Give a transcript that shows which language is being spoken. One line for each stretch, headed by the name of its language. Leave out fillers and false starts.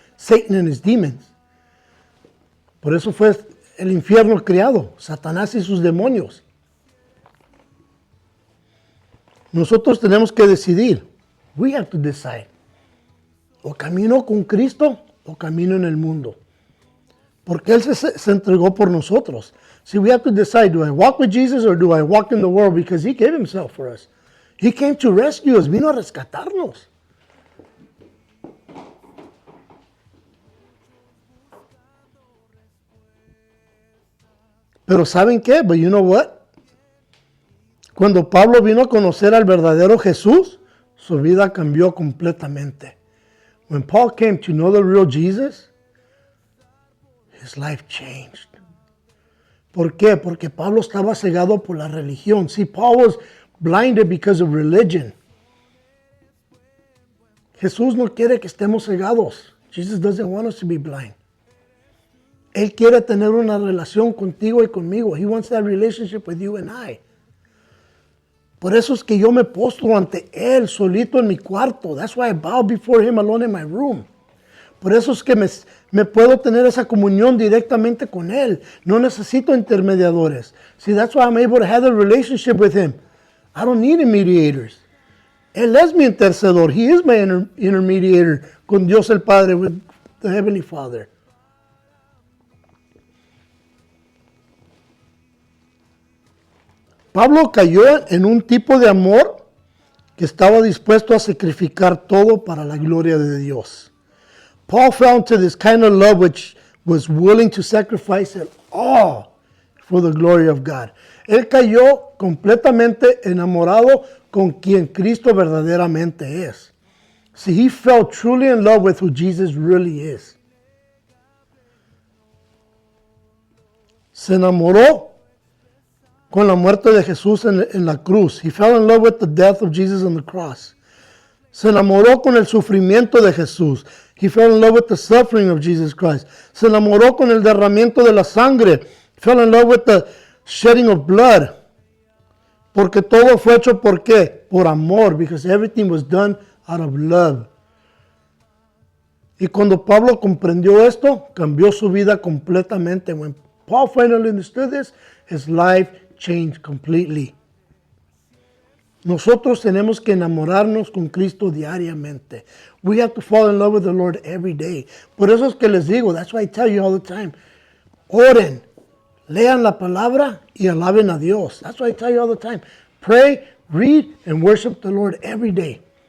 English: Satan and his demons.
Spanish: Por eso fue el infierno creado. Satanás y sus demonios. Nosotros tenemos que decidir.
English: We have to decide.
Spanish: O camino con Cristo o camino en el mundo. Porque Él se entregó por nosotros.
English: See, we have to decide, do I walk with Jesus or do I walk in the world? Because He gave Himself for us. He came to rescue us.
Spanish: Vino a rescatarnos. Pero ¿saben qué?
English: But you know what?
Spanish: Cuando Pablo vino a conocer al verdadero Jesús, su vida cambió completamente.
English: When Paul came to know the real Jesus, his life changed.
Spanish: ¿Por qué? Porque Pablo estaba cegado por la religión.
English: See, Paul was blinded because of religion.
Spanish: Jesús no quiere que estemos cegados.
English: Jesus doesn't want us to be blind.
Spanish: Él quiere tener una relación contigo y conmigo.
English: He wants that relationship with you and I.
Spanish: Por eso es que yo me postro ante Él solito en mi cuarto.
English: That's why I bow before Him alone in my room.
Spanish: Por eso es que me puedo tener esa comunión directamente con Él. No necesito intermediadores.
English: See, that's why I'm able to have a relationship with Him. I don't need mediators.
Spanish: Él es mi intercedor.
English: He is my intermediator
Spanish: con Dios el Padre,
English: with the Heavenly Father.
Spanish: Pablo cayó en un tipo de amor que estaba dispuesto a sacrificar todo para la gloria de Dios.
English: Paul fell into this kind of love which was willing to sacrifice it all for the glory of God.
Spanish: Él cayó completamente enamorado con quien Cristo verdaderamente es.
English: See, he fell truly in love with who Jesus really is.
Spanish: Se enamoró con la muerte de Jesús en la cruz.
English: He fell in love with the death of Jesus on the cross.
Spanish: Se enamoró con el sufrimiento de Jesús.
English: He fell in love with the suffering of Jesus Christ.
Spanish: Se enamoró con el derramamiento de la sangre.
English: He fell in love with the shedding of blood.
Spanish: Porque todo fue hecho ¿por qué? Por amor.
English: Because everything was done out of love.
Spanish: Y cuando Pablo comprendió esto, cambió su vida completamente.
English: When Paul finally understood this, his life changed completely.
Spanish: Nosotros tenemos que enamorarnos con Cristo diariamente.
English: We have to fall in love with the Lord every day.
Spanish: Por eso es que les digo,
English: that's why I tell you all the time,
Spanish: oren, lean la palabra y alaben a Dios.
English: That's why I tell you all the time. Pray, read, and worship the Lord every day.